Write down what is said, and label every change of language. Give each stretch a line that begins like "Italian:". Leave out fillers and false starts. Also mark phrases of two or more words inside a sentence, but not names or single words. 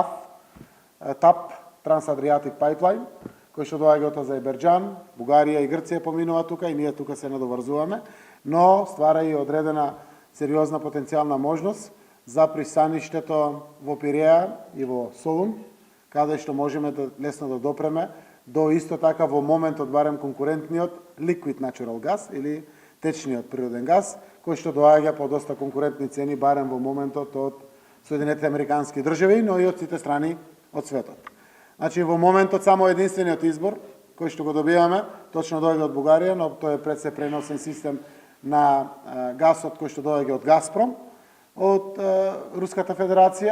Macedonian: ТАП, Trans-Adriatic Pipeline, кој што доаѓа од Азербејџан, Бугарија и Грција поминува тука и ние тука се надоврзуваме, но ствара и одредена сериозна потенцијална можност за пристаништето во Пиреа и во Солун, каде што можеме лесно да допреме до исто така во моментот барем конкурентниот
English: liquid natural gas
Macedonian: или течниот природен газ, кој што доаѓа по доста конкурентни цени барем во моментот од Соединетите Американски држави, но и од сите страни од светот. Значи во моментот само единствениот избор кој што го добиваме точно доаѓа од Бугарија, но тоа е пред се преносен систем на гасот кој што доаѓа од Газпром од Руската Федерација.